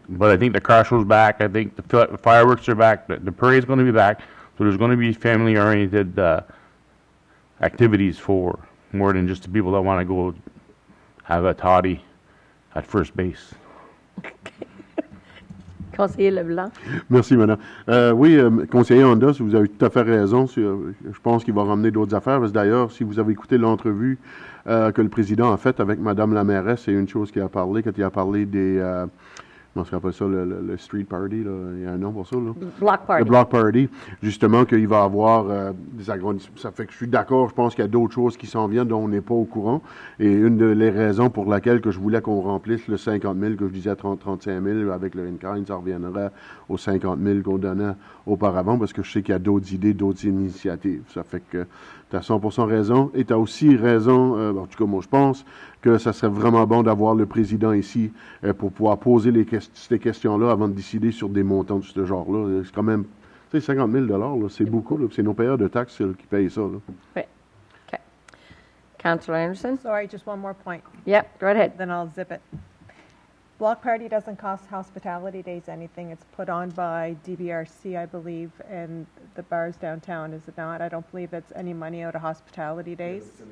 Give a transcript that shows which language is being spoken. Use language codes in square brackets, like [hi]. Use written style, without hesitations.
[en] But I think the car show's back. I think the fireworks are back. The parade's going to be back. So there's going to be family-oriented activities for more than just the people that want to go have a toddy at first base. [fr] Conseiller Leblanc? Merci, madame. Oui, conseiller Hondas, vous avez tout à fait raison. Je pense qu'il va ramener d'autres affaires. Parce que d'ailleurs, si vous avez écouté l'entrevue que le président a faite avec madame la mairesse, c'est une chose qu'il a parlé, quand il a parlé des... comment se rappelle ça, le street party, là, il y a un nom pour ça, là. [en] Block party. [fr] Le block party, justement, qu'il va avoir des agrandissements. Ça fait que je suis d'accord, je pense qu'il y a d'autres choses qui s'en viennent dont on n'est pas au courant. Et une des raisons pour laquelle que je voulais qu'on remplisse le 50 000, que je disais 35 000 avec le in-kind, ça reviendrait aux 50 000 qu'on donnait auparavant, parce que je sais qu'il y a d'autres idées, d'autres initiatives. Ça fait que tu as 100% raison. Et tu as aussi raison, en tout cas, moi, je pense que ça serait vraiment bon d'avoir le président ici pour pouvoir poser ces questions-là avant de décider sur des montants de ce genre-là. C'est quand même, tu sais, 50 000 là, c'est beaucoup. Là, c'est nos payeurs de taxes qui payent ça. Là. Oui. [en] Okay. Councillor Anderson? Sorry, just one more point, Yep, go ahead. then I'll zip it. Block party doesn't cost hospitality days anything. It's put on by DBRC, I believe, and the bars downtown, is it not? I don't believe it's any money out of hospitality days.